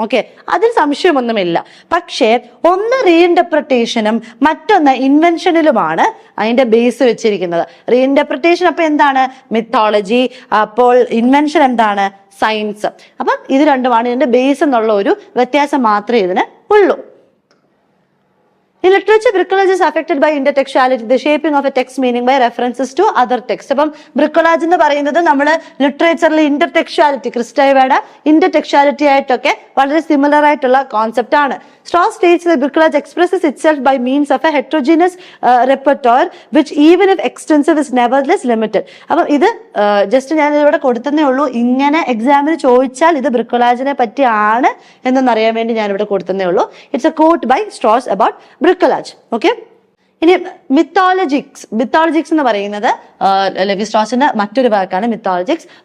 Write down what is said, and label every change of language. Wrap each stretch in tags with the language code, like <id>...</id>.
<ml>Okay, അതിൽ സംശയമൊന്നുമില്ല. പക്ഷേ ഒന്ന് റീഇന്റർപ്രിട്ടേഷനും മറ്റൊന്ന് ഇൻവെൻഷനിലുമാണ് അതിന്റെ ബേസ് വെച്ചിരിക്കുന്നത്. റീഇന്റർപ്രിട്ടേഷൻ അപ്പൊ എന്താണ്? മിത്തോളജി. അപ്പോൾ ഇൻവെൻഷൻ എന്താണ്? സയൻസ്. അപ്പം ഇത് രണ്ടുമാണ് ഇതിന്റെ ബേസ് എന്നുള്ള ഒരു വ്യത്യാസം മാത്രമേ ഇതിന് ഉള്ളൂ.</ml> <en>In literature, bricolage is affected by intertextuality, the shaping of a text meaning by references to other text.</en> <ml>അപ്പം bricolage എന്ന് പറയുന്നത് നമ്മൾ ലിറ്ററേച്ചറിൽ ഇന്റർടെക്ച്വാലിറ്റി, ക്രിസ്റ്റൈവയുടെ ഇന്റർടെക്ച്വാലിറ്റി ആയിട്ടൊക്കെ വളരെ സിമിലർ ആയിട്ടുള്ള കോൺസെപ്റ്റ് ആണ്.</ml> <en>Strauss states that bricolage expresses itself by means of a heterogeneous repertoire which even if extensive is nevertheless limited.</en> <ml>അപ്പം ഇത് ജസ്റ്റ് ഞാൻ ഇവിടെ കൊടുത്തതേ ഉള്ളൂ. ഇങ്ങനെ എക്സാമിന് ചോദിച്ചാൽ ഇത് ബ്രിക്കോളാജിനെ പറ്റിയാണ് എന്നറിയാൻ വേണ്ടി ഞാൻ ഇവിടെ കൊടുത്തതേ ഉള്ളൂ.</ml> <en>It's a quote by Strauss about bricolage.</en> <ml>Okay, ഇനി മിത്തോളജിക്സ് എന്ന് പറയുന്നത് ലെവി സ്ട്രോസിന്റെ മറ്റൊരു വാക്കാണ് മിത്തോളജിക്സ്.</ml>